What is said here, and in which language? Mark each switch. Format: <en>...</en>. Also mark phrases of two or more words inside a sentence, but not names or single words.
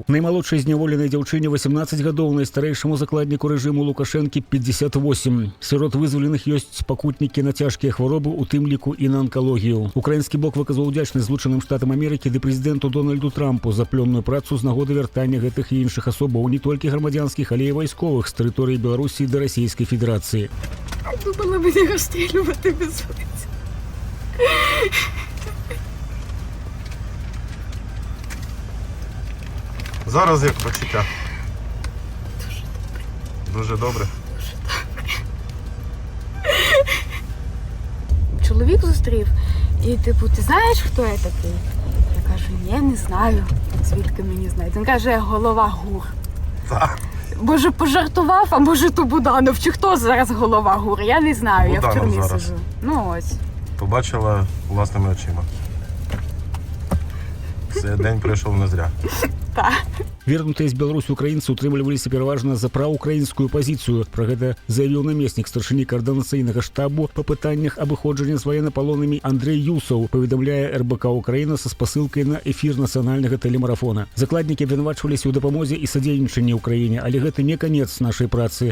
<be>Наймалодшай зняволенай дзяўчыне 18 гадоў, найстарэйшаму закладніку рэжыму Лукашэнкі 58. Сярод вызваленых ёсць пакутнікі на цяжкія хваробы, у тым ліку і на анкалогію. Украінскі бок выказаў удзячнасць Злучаным Штатам Амерыкі ды прэзідэнту Дональду Трампу за плённую працу з нагоды вяртання гэтых і іншых асобаў, не толькі грамадзянскіх, але і вайсковых з тэрыторыі Беларусі да Расійскай Федэрацыі.</be> <uk>Думала мене розстрілювати без вулиці. Зараз як почуття? Дуже добре. Чоловік зустрів і типу, ти знаєш, хто я такий? Я кажу, ні, не знаю. Звідки мені знаєте? Він каже, голова ГУР. Так. Може пожартував, а може то Буданов, чи хто зараз голова ГУР? Я не знаю, Буданов я в тюрмі зараз. сиджу. Ну ось. Побачила власними очима. Цей день пройшов не зря. Так.</uk> <be>Вернутыя з Беларусі украінцы утрымліваліся пераважна за праўкраінскую пазіцыю. Пра гэта заявіў намеснік старшыні каардынацыйнага штабу па пытаннях абыходжання з ваеннапалоннымі Андрэй Юсаў, паведамляе РБК Украіна са спасылкай на эфір нацыянальнага тэлемарафона. Закладнікі абвінавачваліся ў дапамозе і садзейнічанні ўкраіне, але гэта не канец нашай працы.</be>